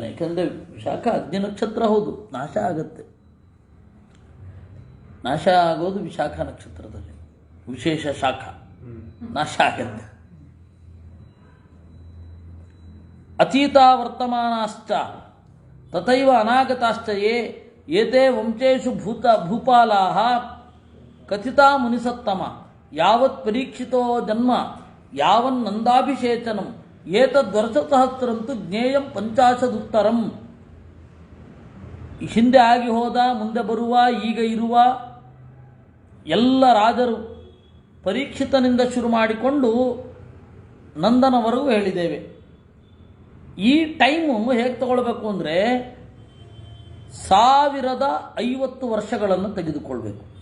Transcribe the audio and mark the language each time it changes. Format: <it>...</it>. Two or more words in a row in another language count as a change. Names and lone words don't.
<kn>ಯಾಕೆಂದರೆ ವಿಶಾಖ ಅಗ್ನಿ ನಕ್ಷತ್ರ, ಹೌದು, ನಾಶ ಆಗತ್ತೆ. ನಾಶ ಆಗೋದು ವಿಶಾಖ ನಕ್ಷತ್ರದಲ್ಲಿ, ವಿಶೇಷ ಶಾಖ ನಾಶ ಆಗತ್ತೆ.</kn> <sa>ಅತೀತ ವರ್ತಮಾನಾಶ್ಚ ತಥೈವ ಅನಾಗತಾಶ್ಚ ಏತೆ ವಂಶೇಷು ಭೂಪಾಲಾಹ ಕಥಿತಾ ಮುನಿಸತ್ತಮ ಯಾವತ್ ಪರೀಕ್ಷಿತೋ ಜನ್ಮ ಯಾವನ್ನಂದಾಭಿಷೇಚನಂ ಏತದ್ವರ್ಷಸಹಸ್ರಂತು ಜ್ಞೇಯಂ ಪಂಚಾಶದುತ್ತರಂ.</sa> <kn>ಹಿಂದೆ ಆಗಿ ಹೋದ, ಮುಂದೆ ಬರುವ, ಈಗ ಇರುವ ಎಲ್ಲ ರಾಜರು ಪರೀಕ್ಷಿತನಿಂದ ಶುರು ಮಾಡಿಕೊಂಡು ನಂದನವರೆಗೂ ಹೇಳಿದ್ದೇವೆ. ಈ ಟೈಮು ಹೇಗೆ ತಗೊಳ್ಬೇಕು ಅಂದರೆ 1050 ವರ್ಷಗಳನ್ನು ತೆಗೆದುಕೊಳ್ಬೇಕು.</kn>